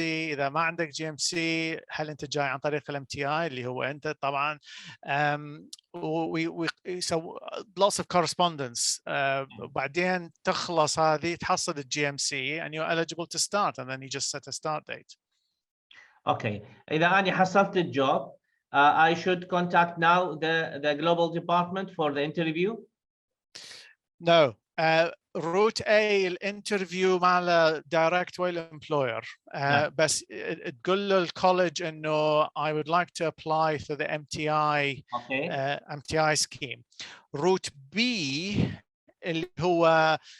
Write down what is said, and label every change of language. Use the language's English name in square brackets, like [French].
[Arabic] اذا ما عندك GMC هل انت جاي عن طريق الMTI اللي هو انت طبعا. ويسوي [English] lots of correspondence. [Arabic] وبعدين تخلص هذه، تحصل [English] GMC and you're eligible to start, and then you just set a start date. [Arabic] اوكي، اذا اني حصلت الجوب [English] I should contact now the global department for the interview. No, [Arabic] روت اي الانترفيو مع الدايركت ويا الامبلوير، بس تقول له الكولج انه [English] I would like to apply for the MTI MTI scheme. [Arabic] روت بي اللي هو